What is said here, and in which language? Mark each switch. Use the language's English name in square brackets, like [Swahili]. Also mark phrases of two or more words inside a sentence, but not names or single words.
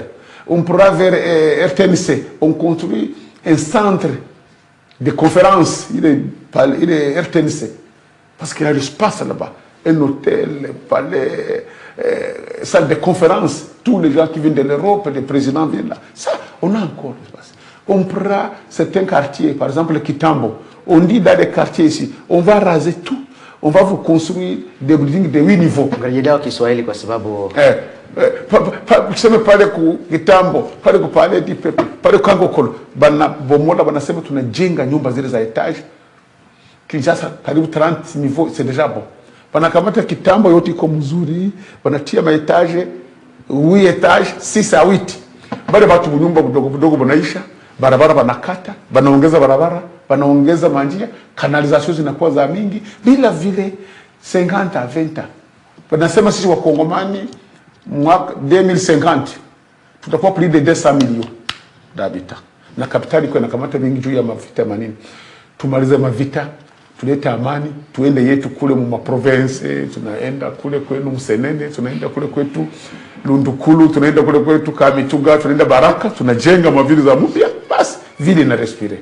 [French] On pourra vers RTNC, on construit un centre de conférence, il est RTNC, parce qu'il y a l'espace là-bas, un hôtel, palais, salle de conférence, tous les gens qui viennent de l'Europe, les présidents viennent là. Ça, on a encore l'espace. On prend certains quartiers, par exemple le Kitambo, on dit dans les quartiers ici, on va raser tout, on va vous construire des buildings de 8 niveaux. [Swahili] Kuseme pale ku Kitambo, pale ku Palais du Peuple, pale Kankokolo, bana bomola banasema tunajenga nyumba zile [French] za etage. Kinshasa karibu 30 niveaux, c'est déjà bon. [Swahili] Banakamata Kitambo yote iko mzuri, banatia ma etage 8 étages, 6 à 8. Bale watu nyumba budogo banaisha, barabara banakata, banaongeza barabara, banaongeza manjia, kanalization zinakuwa za mingi bila vile 50 à 20. Banasema sisi wa Kongomani mwaka 2050 tutakuwa [French] plus de 200 millions d'habitants. [Swahili] Na kapitali iko inakamata mingi juu ya mavita manini. Tumalize mavita, tulete amani, tuende yetu kule mu province, tunaenda kule kwenu Msenene, tunaenda kule kwetu Lundukulu, tunaenda kule kwetu Kamituga, tunaenda Baraka, tunajenga mavili za mpya, basi vile na respire.